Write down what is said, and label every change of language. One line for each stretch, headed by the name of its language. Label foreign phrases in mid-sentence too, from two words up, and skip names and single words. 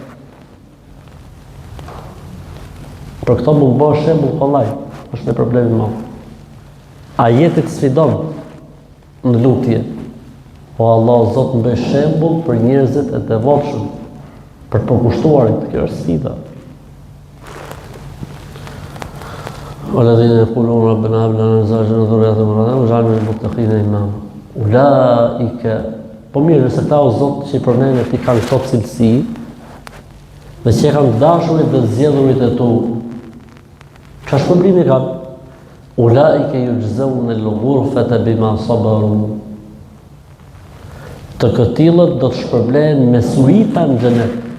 Albanian: Për këto mund bësh shembull kollaj, është me problemi më. Ajeti të sfidon në lutje. O Allah, Zot, më bëj shembull për njerëzit e devotshëm, për përkushtuarit, kjo është sfida.
Arabic: والذين يقولون ربنا هب لنا من ازواجنا وذرياتنا قرة اعين واجعلنا للمتقين اماما. Ulaika,
Albanian: po mirë, nëse këta o Zot që i përmendën ti kanë këto cilësi, dhe që kanë dashurit dhe zgjedhurit e tu, çfarë shpërblimi kanë?
Arabic: أولئك يجزون الغرفة بما صبروا.
Albanian: Të këtillët do të shpërblehen me suita në xhenet.